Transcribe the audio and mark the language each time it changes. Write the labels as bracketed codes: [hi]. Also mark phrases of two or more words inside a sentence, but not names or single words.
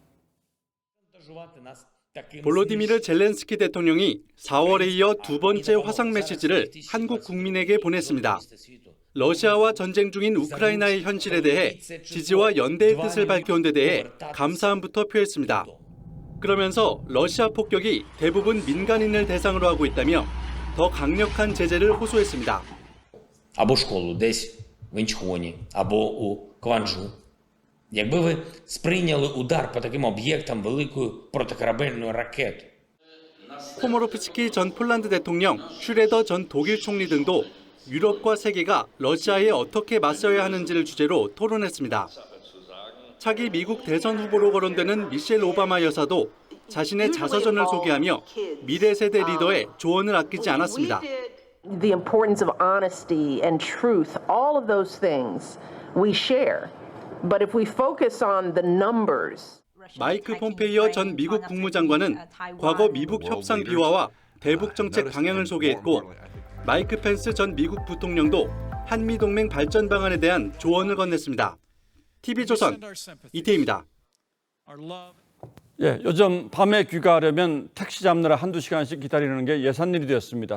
[ko] 볼로디미르 젤렌스키 대통령이 4월에 이어 두 번째 화상 메시지를 한국 국민에게 보냈습니다. 러시아와 전쟁 중인 우크라이나의 현실에 대해 지지와 연대의 뜻을 밝혀온 데 대해 감사함부터 표했습니다. 그러면서 러시아 폭격이 대부분 민간인을 대상으로 하고 있다며 더 강력한 제재를 호소했습니다. [uk] або школу десь в Інчхоні, або у Кванджу. Якби ви сприйняли удар по таким об'єктам великою протикорабельною ракетою. [ko] 코모로프스키 전 폴란드 대통령, 슈레더 전 독일 총리 등도 유럽과 세계가 러시아에 어떻게 맞서야 하는지를 주제로 토론했습니다. 차기 미국 대선 후보로 거론되는 미셸 오바마 여사도 자신의 자서전을 소개하며 미래 세대 리더의 조언을 아끼지 않았습니다. [en] The importance of honesty and truth, all of those things we share. But if we focus on the numbers. [ko] 마이크 폼페이오 전 미국 국무장관은 과거 미북 협상 비화와 대북 정책 방향을 소개했고 마이크 펜스 전 미국 부통령도 한미동맹 발전 방안에 대한 조언을 건넸습니다. TV조선 이태희입니다. 예, 요즘 밤에 귀가하려면 택시 잡느라 한두 시간씩 기다리는 게 예산일이 되었습니다.